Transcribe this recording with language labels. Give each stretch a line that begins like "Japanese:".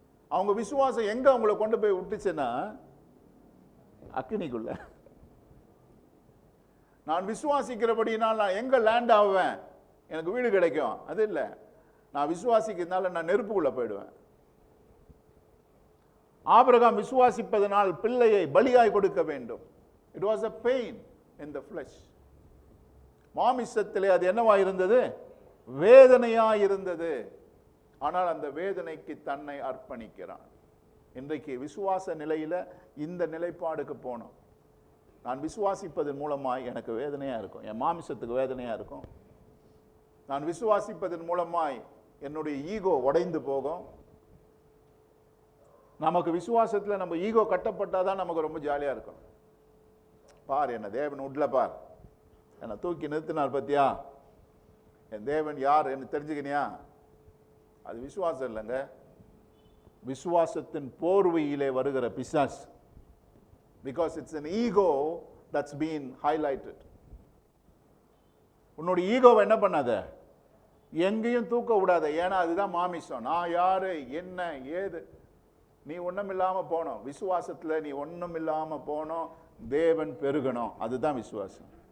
Tamil: அவங்க விசுவாசம் எங்க அவங்களை கொண்டு போய் விட்டுச்சுன்னா, அக்கினிக்குள்ள. நான் விசுவாசிக்கிறபடினால் நான் எங்க லேண்ட் ஆவேன், எனக்கு வீடு கிடைக்கும், அது இல்லை. நான் விசுவாசிக்கிறதுனால நான் நெருப்புக்குள்ள போயிடுவேன். ஆபிரகாம் விசுவாசிப்பதனால் பிள்ளையை பலியாய் கொடுக்க வேண்டும்.
English: It was a pain in the flesh.
Tamil: மாமிசத்திலே அது என்னவா இருந்தது? வேதனையா இருந்தது. ஆனால் அந்த வேதனைக்கு தன்னை அர்ப்பணிக்கிறான். இன்றைக்கு விசுவாச நிலையில இந்த நிலைப்பாடுக்கு போனோம். நான் விசுவாசிப்பதன் மூலமாய் எனக்கு வேதனையா இருக்கும், என் மாமிசத்துக்கு வேதனையா இருக்கும். நான் விசுவாசிப்பதன் மூலமாய் என்னுடைய ஈகோ உடைந்து போகும். நமக்கு விசுவாசத்துல நம்ம ஈகோ கட்டப்பட்டாதான் நமக்கு ரொம்ப ஜாலியா இருக்கும். பார், என்ன தேவன் உட்ல பார், என்னை தூக்கி நிறுத்தினார் பத்தியா, என் தேவன் யார் என்ன தெரிஞ்சுக்கினியா? அது விசுவாசம் இல்லைங்க, விசுவாசத்தின் போர்வையிலே வருகிற பிசாஸ்.
English: Because it's an ego that's been highlighted.
Tamil: உன்னுடைய ஈகோவை என்ன பண்ணாத, எங்கேயும் தூக்க விடாத. ஏன்னா அதுதான் மாமிசம். நான் யாரு, என்ன ஏது, நீ ஒண்ணும் இல்லாம போனோம். விசுவாசத்துல நீ ஒண்ணும் இல்லாம போனோம், தேவன் பெருகணும், அதுதான் விசுவாசம்.